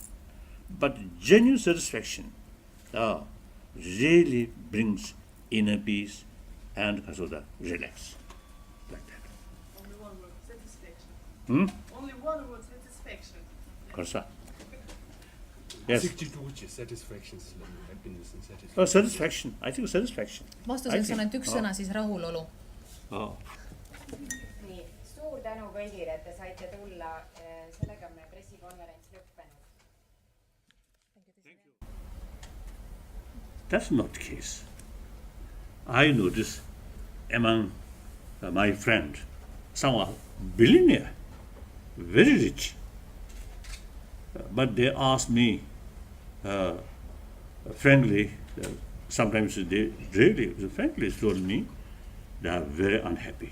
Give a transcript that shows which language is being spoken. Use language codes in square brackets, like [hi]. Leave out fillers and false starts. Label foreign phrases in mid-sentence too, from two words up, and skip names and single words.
[en] But genuine satisfaction really brings inner peace and relax. Like that. Only 1 word, satisfaction. Hmm? Only 1 word, satisfaction. Korsa. Yes. 62 satisfactions, happiness and satisfaction. Oh, satisfaction. I think satisfaction. [et] vastuseks on ainult üks sõna, siis rahulolu. Oh. nii, suur tänu kõigile, et te saite tulla. Sellega on meie pressikonverents lõppenud. [en] That's not the case. I notice among my friend, some are billionaire, very rich. But they ask me frankly, sometimes they really frankly told me they are very unhappy.